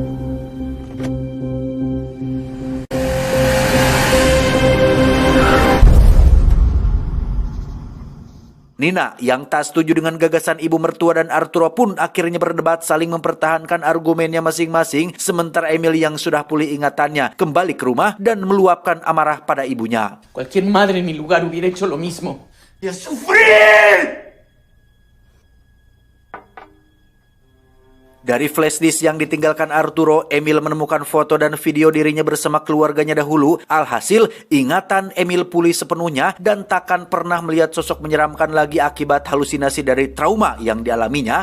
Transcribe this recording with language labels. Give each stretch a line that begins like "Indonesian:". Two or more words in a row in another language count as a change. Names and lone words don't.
Indonesian: Nina yang tak setuju dengan gagasan ibu mertua dan Arturo pun akhirnya berdebat saling mempertahankan argumennya masing-masing, sementara Emil yang sudah pulih ingatannya kembali ke rumah dan meluapkan amarah pada ibunya.
Spanish: Cualquier madre en mi lugar hubiera hecho lo mismo. ¡Y a sufrir!
Indonesian: Dari flashdisk yang ditinggalkan Arturo, Emil menemukan foto dan video dirinya bersama keluarganya dahulu. Alhasil, ingatan Emil pulih sepenuhnya dan takkan pernah melihat sosok menyeramkan lagi akibat halusinasi dari trauma yang dialaminya.